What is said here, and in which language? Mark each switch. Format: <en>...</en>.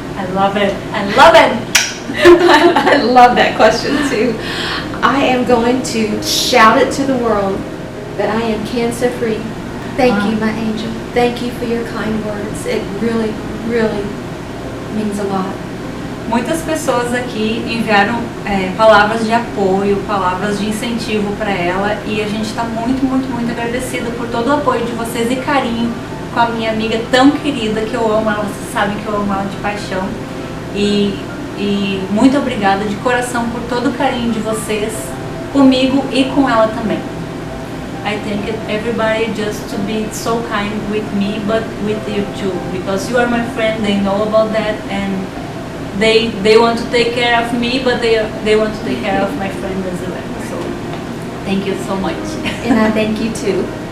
<en>I love it. I love it. I love that question too. I am going to shout it to the world that I am cancer free. Thank you, my angel. Thank you for your kind words. It really, really means a lot.</en> <pt>Muitas pessoas aqui enviaram palavras de apoio, palavras de incentivo para ela, e a gente está muito, muito, muito agradecida por todo o apoio de vocês e carinho com a minha amiga tão querida, que eu amo ela, vocês sabem que eu amo ela de paixão. E muito obrigada de coração por todo o carinho de vocês comigo e com ela também.</pt> <en>I think everybody just to be so kind with me, but with you too, because you are my friend, they know about that, and they want to take care of me, but they want to take care of my friend as well. So thank you so much. And I thank you too.</en>